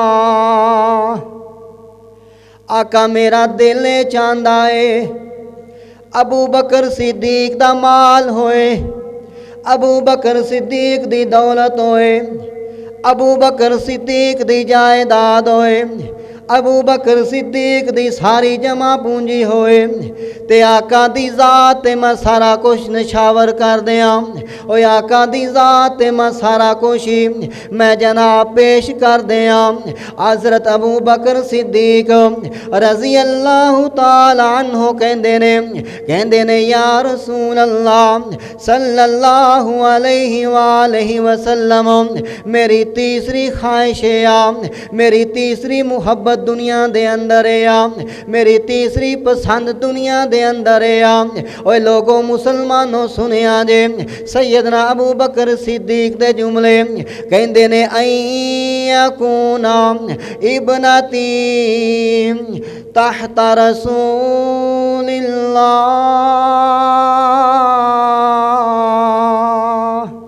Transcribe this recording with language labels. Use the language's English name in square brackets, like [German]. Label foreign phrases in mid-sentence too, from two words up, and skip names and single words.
[Punjabi] آقا میرا دل چاہتا ہے ابو بکر صدیق دا مال ہووے، ابو بکر صدیق دی دولت ہووے، ابو بکر صدیق دی جائیداد ہووے، ابو بکر صدیق دی ساری جمع پونجی ہووے تے آقا دی ذات تے میں سارا کجھ نچھاور کر دیاں. او آقا دی ذات تے میں سارا کجھ ہی میں جناب پیش کر دیاں. حضرت ابو بکر صدیق [Arabic] رضي الله تعالى عنه [Punjabi] کہندے نے [Arabic] يا رسول الله صلى الله عليه وسلم, [Punjabi] میری تیسری خواہش ہے، میری تیسری محبت محبت دنیا دے اندر آ، میری تیسری پسند دنیا دے اندر آ. اوئے لوگو مسلماناں سنیا جے سیدنا ابو بکر صدیق دے جملے کہندے نے [Arabic] أيكون ابنتي تحت رسول الله.